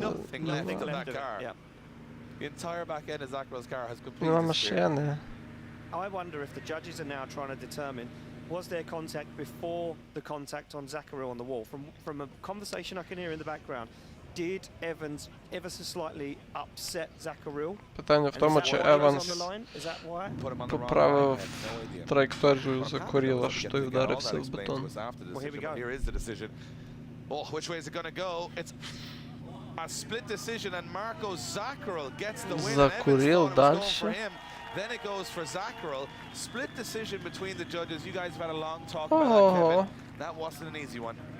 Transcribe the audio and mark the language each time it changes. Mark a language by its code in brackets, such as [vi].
[en] there's nothing left of that car. The entire back end of Zakharil's car has completely [uk] нема [en] disappeared. [uk] машини. [en] I wonder if the judges are now trying to determine, was there contact before the contact on Zakharil on the wall? From a conversation I can hear in the background, did Evans ever so slightly upset Zakharil? [uk] Питання в тому, чи Еванс поправив траєкторію Закуріла, що той вдарився в бетон. [en] Here is the decision. Oh, which way is it going to go? It's a split decision, and Marco Zakharil gets the win. [uk] Закурил дальше. [en] Then it goes for Zakharil. Split decision between the judges. You guys have had a long talk about that, Kevin. That wasn't an easy one.